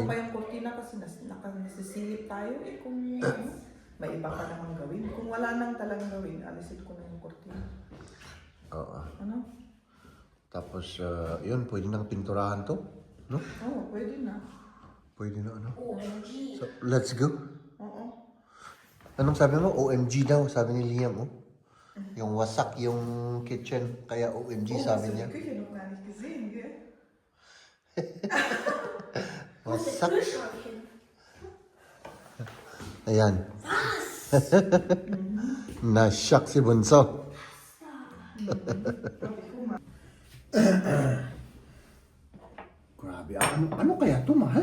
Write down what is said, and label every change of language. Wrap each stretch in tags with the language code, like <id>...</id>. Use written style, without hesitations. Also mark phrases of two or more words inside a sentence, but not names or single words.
<tl>pa yung kurtina kasi nasisingit tayo. Kung may iba pa namang gawin. Kung wala nang talagang gawin, alisin ko na yung kurtina. Oo. Ano? Tapos, yun, pwede nang pinturahan to, no? Oo, pwede na. Pwede na, ano?</tl> <en>So, let's go.</en> <tl>Oo. Anong sabi mo? OMG daw, sabi ni Liam, oh. Yung wasak yung kitchen, kaya OMG sabi niya.</tl> <de>Küche noch gar nicht gesehen, gell?</de> <tl>Wasak. Ayan. Na-shock si Bunso. Grabe, ano kaya to, mahal?</tl>